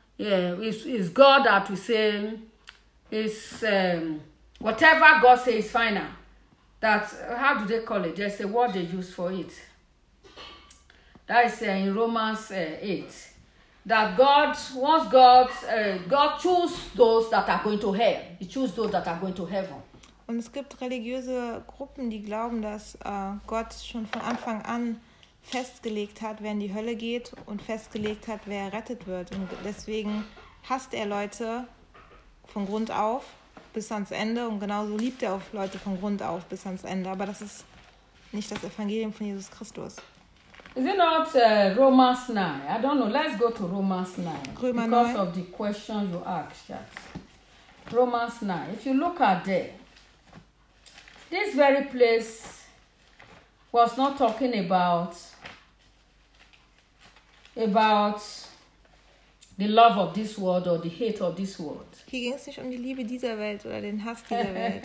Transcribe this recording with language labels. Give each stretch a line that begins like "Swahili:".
English: Yeah, it's God that we say, it's whatever God says is final. That's, how do they call it? There's a word they use for it. That is in Romans 8. that God, once God, God chose those that are going to hell. He chose those that are going to heaven.
German: Und es gibt religiöse Gruppen, die glauben, dass Gott schon von Anfang an festgelegt hat, wer in die Hölle geht und festgelegt hat, wer errettet wird. Und deswegen hasst er Leute von Grund auf bis ans Ende und genauso liebt er auch Leute von Grund auf bis ans Ende. Aber das ist nicht das Evangelium von Jesus Christus.
English: Is it not Romans 9? I don't know. Let's go to Romans 9.
German: Römer
English: because
German: 9.
English: Of the question you asked. Yes. Romans 9. If you look at there, this very place was not talking about the love of this world or the hate of this world.
German: Hier ging es nicht um die Liebe dieser Welt oder den Hass dieser Welt.